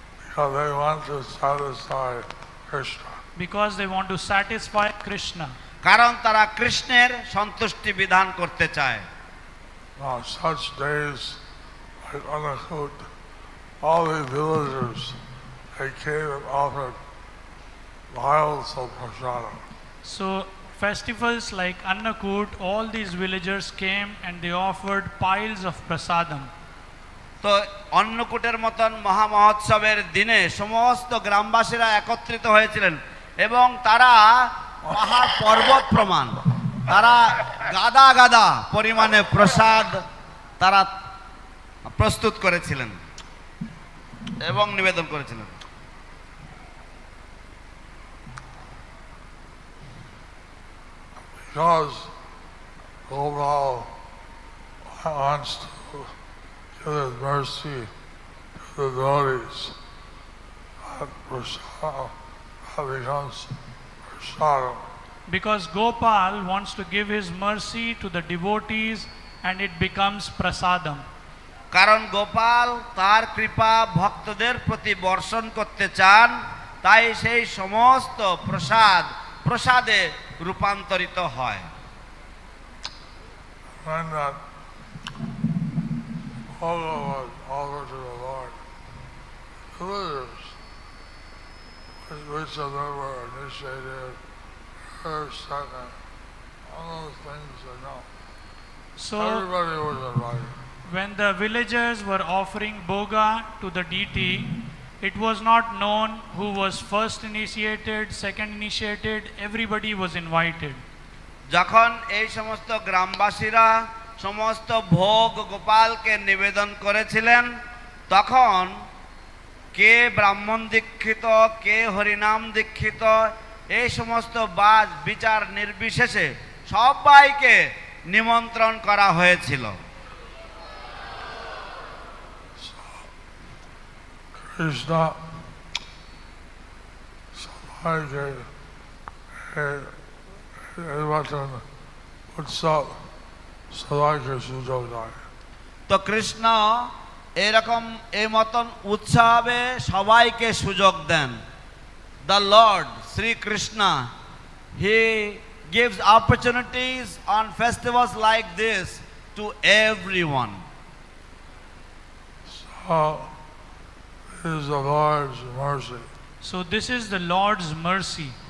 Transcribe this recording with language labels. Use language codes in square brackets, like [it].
[en] because they want to satisfy Krishna. because they want to satisfy Krishna. [bn] কারণ তারা কৃষ্ণের সন্তুষ্টি বিধান করতে চায়। [en] Now such days like Anakut, all the villagers, they came and offered vials of prasadam. So festivals like Annakut, all these villagers came and they offered piles of prasadam. [bn] তো অন্নকূটের মতন মহামহোৎসবের দিনে সমস্ত গ্রামবাসীরা একত্রিত হয়েছিলেন এবং তারা পাহাড় পর্বত প্রমাণ তারা গাদা গাদা পরিমাণে প্রসাদ তারা প্রস্তুত করেছিলেন এবং নিবেদন করেছিলেন। [en] Because Govardhan wants to give his mercy to the devotees, that prasadam becomes prasadam. Because Gopal wants to give his mercy to the devotees and it becomes prasadam. [bn] কারণ গোপাল তার কৃপা ভক্তদের প্রতি বর্ষণ করতে চান, তাই সেই সমস্ত প্রসাদে রূপান্তরিত হয়। [en] When that photo was offered to the Lord, the villagers, which of them were initiated, first, second, all those things they know. So Everybody was invited. when the villagers were offering boga to the deity, it was not known who was first initiated, second initiated, everybody was invited. [bn] যখন এই সমস্ত গ্রামবাসীরা সমস্ত ভোগ গোপালকে নিবেদন করেছিলেন, তখন কে ব্রাহ্মণ দীক্ষিত, কে হরিনাম দীক্ষিত, এই সমস্ত বিচার নির্বিশেষে সবাইকে নিমন্ত্রণ করা হয়েছিল। Krishna, [en] somebody [bn] নির্বাচন উৎসব সবাইকে সুযোগ দেয়। তো কৃষ্ণ এরকম এই মতন উৎসবে সবাইকে সুযোগ দেন। [en] The Lord Sri Krishna, he gives opportunities on festivals like this to everyone. So this is the Lord's mercy. So this is the Lord's mercy.